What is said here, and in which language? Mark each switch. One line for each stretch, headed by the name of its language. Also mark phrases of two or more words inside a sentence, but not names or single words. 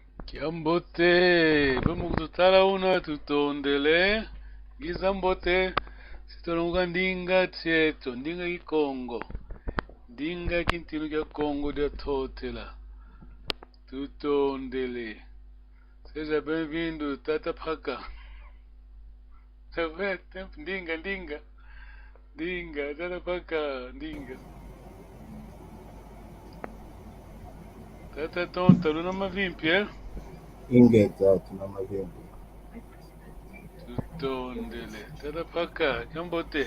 Kongo: Kiambote, vamos kutala una tutondele, gizambote, sitonunga ndinga tseto, ndinga ikongo, ndinga kintinu kya Kongo dia totela, tutondele.
Portuguese: Seja bem-vindo, Tata Paka.
Kongo: Ndinga, ndinga, ndinga, Tata Paka, ndinga. Tata tonta, luna mavimpi, Ingexato na mavimbi. Tutondele, Tata Paka, Kiambote.